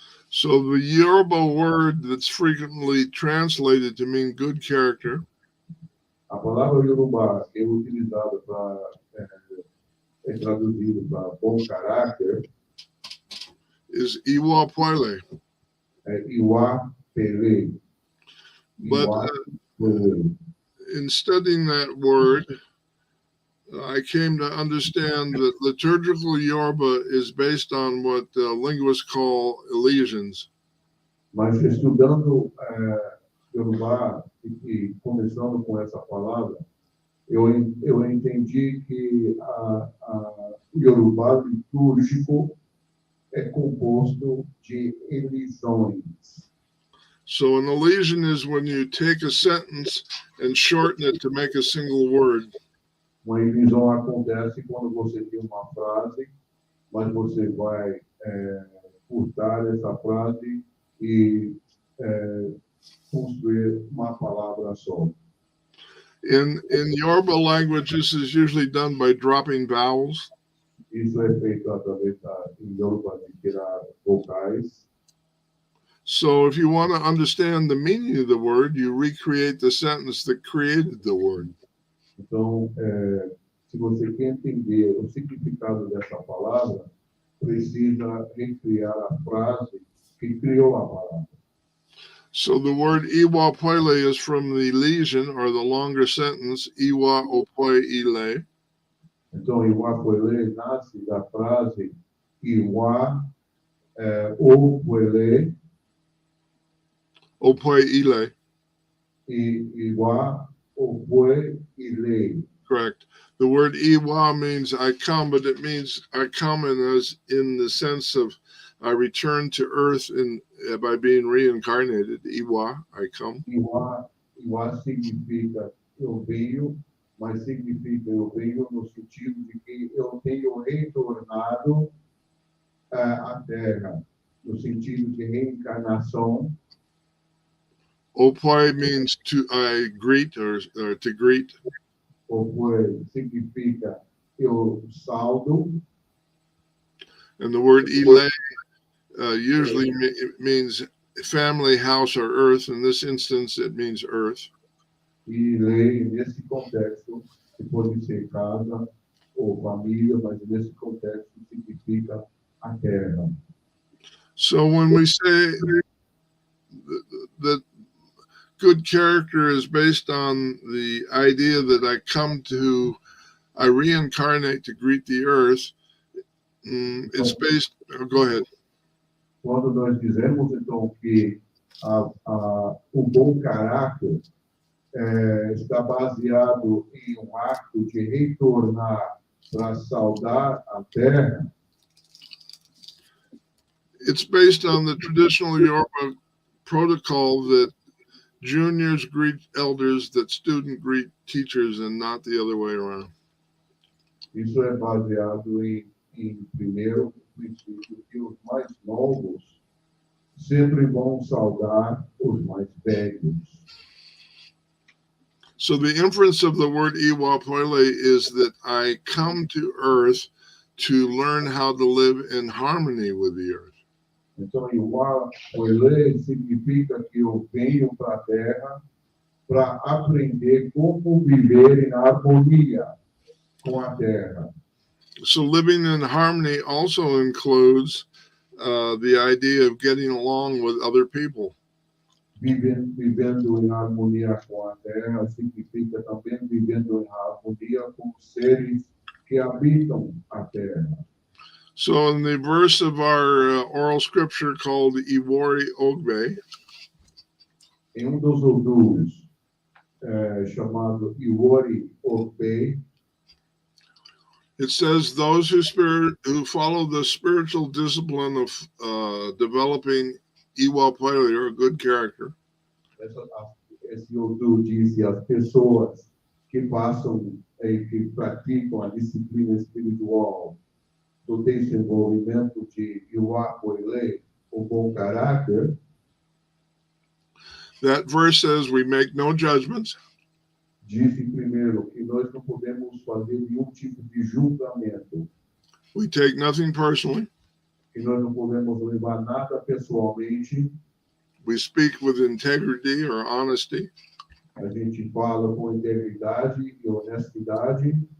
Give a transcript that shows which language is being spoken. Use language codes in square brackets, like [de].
[en] So the Yoruba word that's frequently translated to mean good character [pt] A palavra Yorùbá é utilizada traduzida para bom caráter, [en] is Ìwa Pèlé. [yo] Ìwa Pèlé. [en] But in studying that word, I came to understand that liturgical Yoruba is based on what linguists call elisions. [pt] Mas estudando Yorùbá e começando com essa palavra, eu entendi que o Yorùbá litúrgico é composto de elisões. [en] So an elision is when you take a sentence and shorten it to make a single word. [pt] Uma elisão acontece quando você tem uma frase, mas você vai cortar essa frase e construir uma palavra só. [en] In Yoruba language, this is usually done by dropping vowels. [pt] Isso é feito através em Yorùbá de tirar vocais. [en] So if you want to understand the meaning of the word, you recreate the sentence that created the word. [pt] Então, se você quer entender o significado dessa palavra, precisa recriar a frase que criou a palavra. [en] So the word Ìwa Pèlé is from the lesion or the longer sentence Ìwa Pèlé. [pt] Então, Ìwa Pèlé nasce da frase Ìwa Pèlé [yo] Pèlé. [pt] e Ìwa Pèlé. [en] Correct. The word Ìwa means I come, but it means I come in the sense of I return to earth by being reincarnated. Ìwa, I come. [pt] Ìwa significa eu venho, mas significa eu venho no sentido de que eu tenho retornado à Terra, no sentido de reencarnação. [en] Opoi means I greet or to greet. [pt] Opoi significa eu saldo. [en] And the word Ile usually means family, house, or earth. In this instance, it means earth. [pt] E lei, nesse contexto, que pode ser casa ou família, mas nesse contexto significa a terra. [en] So when we say that good character is based on the idea that I reincarnate to greet the earth, it's based, go ahead. [pt] Quando nós dizemos, então, que o bom caráter está baseado em um ato de retornar para saudar a terra, [en] it's based on the traditional Yoruba protocol that juniors greet elders, that students greet teachers, and not the other way around. [pt] Isso é baseado em primeiro, o princípio que os mais novos sempre vão saudar os mais velhos. [en] So the inference of the word Ìwa Pèlé is that I come to earth to learn how to live in harmony with the earth. [pt] Então, Ìwa Pèlé significa que eu venho para a Terra para aprender como viver em harmonia com a Terra. [en] So living in harmony also includes the idea of getting along with other people. [pt] Vivendo em harmonia com a Terra significa também vivendo em harmonia com os seres que habitam a Terra. [en] So in the verse of our oral scripture called Iwori Ogbe, [pt] em dos odus chamado Ìwa Pèlé, [en] it says those who follow the spiritual discipline of developing Ìwa Pèlé, or good character. [pt] Esse odus diz as pessoas que passam que praticam a disciplina espiritual do desenvolvimento de Ìwa Pèlé, o bom caráter. [en] That verse says we make no judgments. [pt] Diz primeiro que nós não podemos fazer nenhum tipo de julgamento. [en] We take nothing personally. [pt] Que nós não podemos levar nada pessoalmente. [en] We speak with integrity or honesty. [pt] A gente fala com integridade e honestidade.